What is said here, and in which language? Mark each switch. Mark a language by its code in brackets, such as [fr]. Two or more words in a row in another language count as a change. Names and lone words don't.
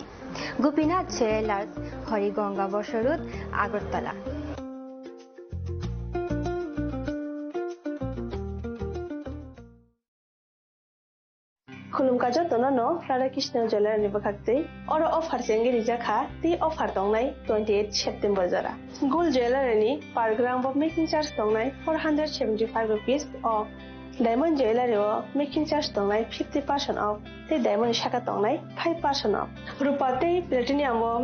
[trp] Gopinath Jewelers Horigonga Bosharut Agartala. Khulum kajo tonano Radhakrishna Jewelers ni bakhakti oro offer sengi rijakha ti offer tongnai 28 September jara [en] gold jewelry [trp] ni [en] per gram of making charge [trp] tongnai 475 [en] rupees of diamond jewelry [trp] o [en] making charge [trp] tongnai [en] 50% off [trp] te diamond shaka tongnai [en] 5% off [trp] rupa te platinum o